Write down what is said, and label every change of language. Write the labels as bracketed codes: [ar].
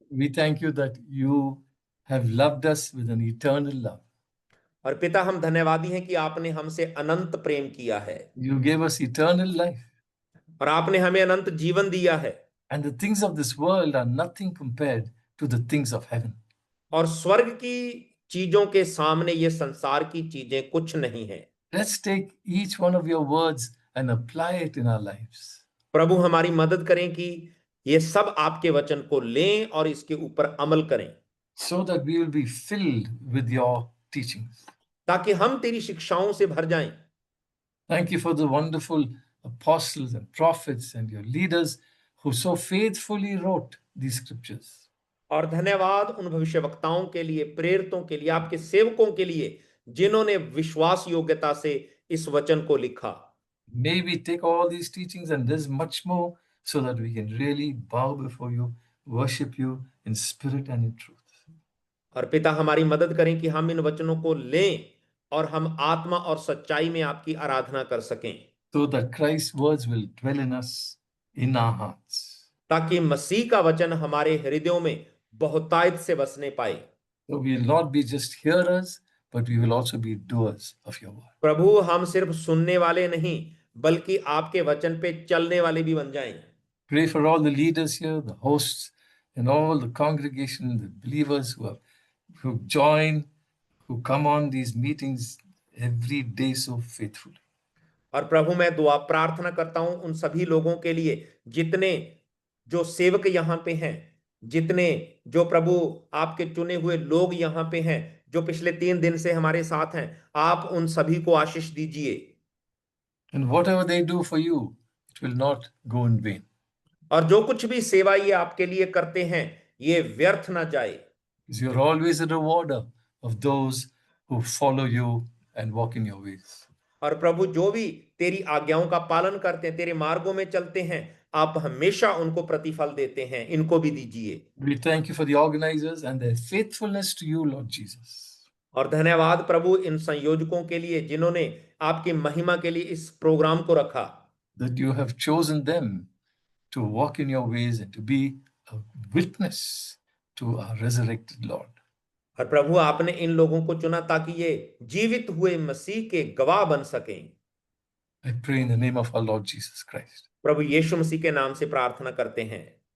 [en] we thank you that you have loved us with an eternal love. [hi] और पिता, हम धन्यवादी हैं कि आपने हमसे अनंत प्रेम किया है, [en] You gave us eternal life. [hi] और आपने हमें अनंत जीवन दिया है। [en] And the things of this world are nothing compared to the things of heaven. [hi] और स्वर्ग की चीजों के सामने ये संसार की चीजें कुछ नहीं है। [en] Let's take each one of your words and apply it in our lives. [hi] प्रभु, हमारी मदद करें कि ये सब आपके वचन को लें और इसके ऊपर अमल करें, [en] so that we will be filled with your teachings. [hi] ताकि हम तेरी शिक्षाओं से भर जाएं। [en] Thank you for the wonderful apostles and prophets and your leaders who so faithfully wrote these scriptures. [hi] और धन्यवाद उन भविष्यवक्ताओं के लिए, प्रेरितों के लिए, आपके सेवकों के लिए, जिन्होंने विश्वास योग्यता से इस वचन को लिखा। [en] May we take all these teachings and there's much more so that we can really bow before you, worship you in spirit and in truth. [hi] और पिता हमारी मदद करें कि हम इन वचनों को लें और हम आत्मा और सच्चाई में आपकी आराधना कर सकें, [en] So that Christ's words will dwell in us, in our hearts. [hi] ताकि मसीह का वचन हमारे हृदयों में बहुतायत से बसने पाए। [en] So we will not be just hearers, but we will also be doers of your word. [hi] प्रभु, हम सिर्फ सुनने वाले नहीं बल्कि आपके वचन पे चलने वाले भी बन जाएं। [en] Pray for all the leaders here, the hosts, and all the congregation, the believers who join, who come on these meetings every day so faithfully. [hi] और प्रभु, मैं दुआ प्रार्थना करता हूं उन सभी लोगों के लिए जितने जो सेवक यहाँ पे हैं, जितने जो प्रभु आपके चुने हुए लोग यहाँ पे हैं, जो पिछले 3 दिन से हमारे साथ हैं, आप उन सभी को आशीष दीजिए। [en] And whatever they do for you, it will not go in vain. [hi] और जो कुछ भी सेवा ये आपके लिए करते हैं, ये व्यर्थ ना जाए। [en] Because you're always a rewarder of those who follow you and walk in your ways. [hi] और प्रभु, जो भी तेरी आज्ञाओं का पालन करते हैं, तेरे मार्गों में चलते हैं, आप हमेशा उनको प्रतिफल देते हैं। इनको भी दीजिए। [en] We thank you for the organizers and their faithfulness to you, Lord Jesus. [hi] और धन्यवाद प्रभु इन संयोजकों के लिए जिन्होंने आपकी महिमा के लिए इस प्रोग्राम को रखा, [en] That you have chosen them to walk in your ways and to be a witness to our resurrected Lord. [hi] और प्रभु, आपने इन लोगों को चुना ताकि ये जीवित हुए मसीह के गवाह बन सकें। [en] I pray in the name of our Lord Jesus Christ. [hi] प्रभु यीशु मसीह के नाम से प्रार्थना करते हैं।